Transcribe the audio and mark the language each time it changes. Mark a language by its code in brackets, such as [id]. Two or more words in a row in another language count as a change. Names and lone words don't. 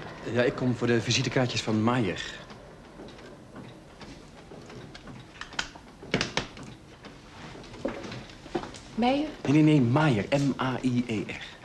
[nl] Ja, ik kom voor de visitekaartjes van Maier. Meijer? Nee, Maier. M-A-I-E-R.